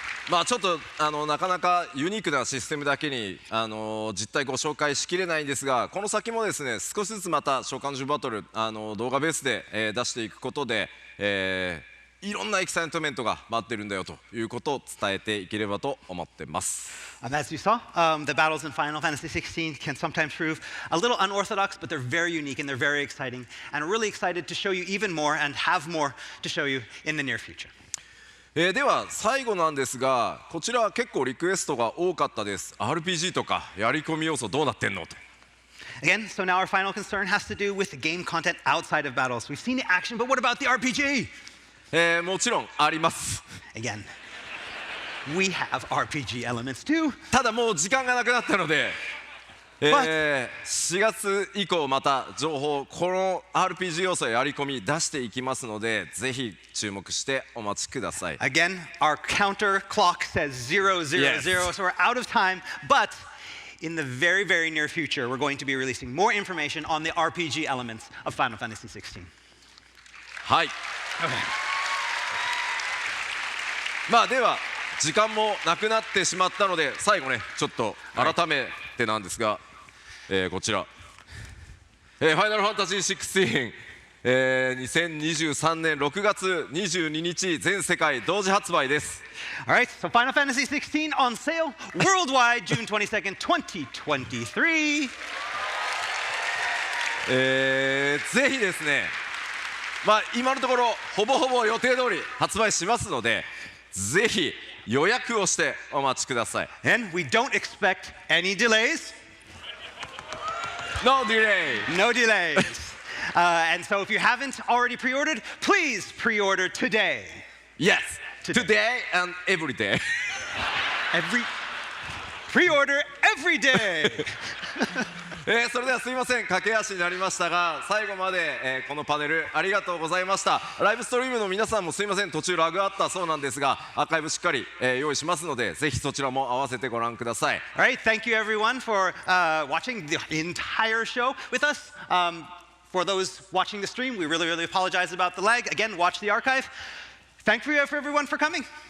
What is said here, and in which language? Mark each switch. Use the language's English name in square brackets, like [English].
[Japanese] まあちょっとなかなかユニークなシステムだけに実態ご紹介しきれないんですが、この先もですね少しずつまた召喚獣バトル動画ベースで、出していくことで、いろんなエキサイトメントが待ってるんだよということを伝えていければと思ってます。 [English] As you saw, the battles in Final Fantasy XVI can sometimes prove a little unorthodox, but they're very unique and they're very exciting. And we're really excited to show you even more and have more to show you in the near future. [Japanese] では最後なんですが、こちら結構リクエストが多かったです。 RPG とかやり込み要素どうなってんのと。 [English] Again, so now our final concern has to do with the game content outside of battles. We've seen the action, but what about the RPG? [Japanese] もちろんあります。 [English] Again, we have RPG elements too. [Japanese] ただもう時間がなくなったので、4月以降また情報、この RPG 要素やり込み出していきますので、ぜひ注目してお待ちください。 [English] Again, our counter clock says 000, Yes. so we're out of time, but in the very, very near future, we're going to be releasing more information on the RPG elements of Final Fantasy XVI. [Japanese] はい。まあでは時間もなくなってしまったので、最後ねちょっと改めてなんですが、こちら、ファイナルファンタジー16、2023年6月22日全世界同時発売です。 [English] All right, so Final Fantasy XVI on sale worldwide June 22nd, 2023. [Japanese] ぜひですね、まあ今のところほぼほぼ予定通り発売しますので、ぜひ予約をしてお待ちください。 [English] And we don't expect any delays. No delay. No delays. And so if you haven't already pre-ordered, please pre-order today. Yes. Today. Today and every day. Pre-order every day. [Japanese] それではすいません、駆け足になりましたが、最後まで、このパネルありがとうございました。ライブストリームの皆さんもすいません、途中ラグあったそうなんですが、アーカイブしっかり、用意しますので、ぜひそちらも合わせてご覧ください。 [English] All right, thank you everyone for watching the entire show with us. For those watching the stream, we really, really apologize about the lag. Again, watch the archive. Thank you for everyone for coming.